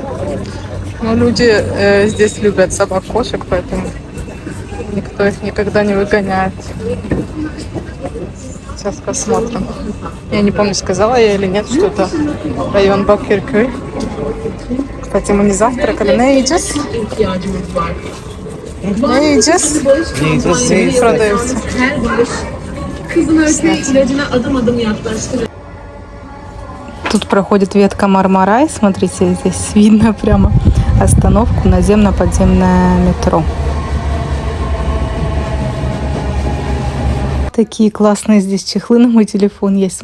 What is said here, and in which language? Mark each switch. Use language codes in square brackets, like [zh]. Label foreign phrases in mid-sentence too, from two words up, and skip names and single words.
[ru] Но люди здесь любят собак, кошек, поэтому никто их никогда не выгоняет. Сейчас посмотрим. Я не помню, сказала я или нет, что это район Бакырköy. Кстати, мы не завтракали. [tr] Ne yiyeceğiz? Ne yiyeceğiz? [ru] Продаются. Тут проходит ветка Мармарай. Смотрите, здесь видно прямо остановку наземно-подземное метро. Такие классные здесь чехлы на мой телефон есть.